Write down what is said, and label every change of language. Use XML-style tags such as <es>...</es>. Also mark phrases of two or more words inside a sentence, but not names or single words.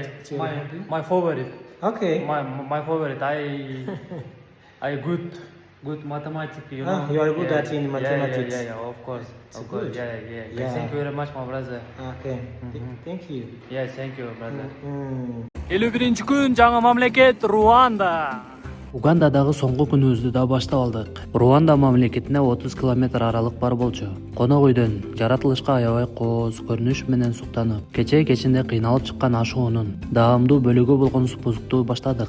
<en>it's your hobby? my favorite. Okay. My favorite. I good mathematics. You know. You are good at in mathematics. Yeah. Of course. It's Of course. good. Yeah. Yeah. Thank you very much, my brother. Okay. Thank you. Yeah, thank you, brother.</en> <ky>51 күн жаңы мамлекет Руанда. Угандадагы соңку күнүбүздү да баштап алдык. Руанда мамлекетине 30 километр аралык бар болчу. Конок үйдөн жаратылышка аябай кооз көрүнүш менен суктанып, кечинде кыйналып чыккан ашуунун даамдуу бөлүгү болгон спускту баштадык.</ky>